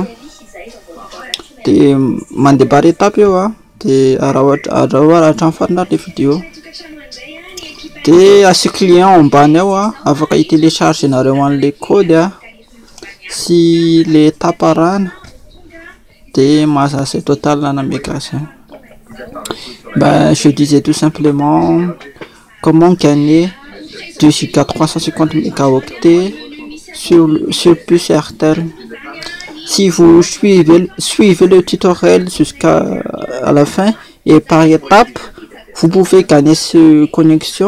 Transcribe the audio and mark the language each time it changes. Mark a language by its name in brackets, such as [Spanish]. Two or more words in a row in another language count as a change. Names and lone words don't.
[Malagasy] Dia mandeha [French] par étape [Malagasy] eo a, dia arahatramin'ny farany le vidéo. Dia asy client ambany ao a, afaka i-télécharger nareo an'le code a sy le étape arahana, dia mahazasa total na méga zany. [French] Ben, je disais tout simplement comment gagner 2 giga 350 mégaoctets sur puce RTL. Si vous suivez le tutoriel jusqu'à la fin et par étape, vous pouvez gagner cette connexion.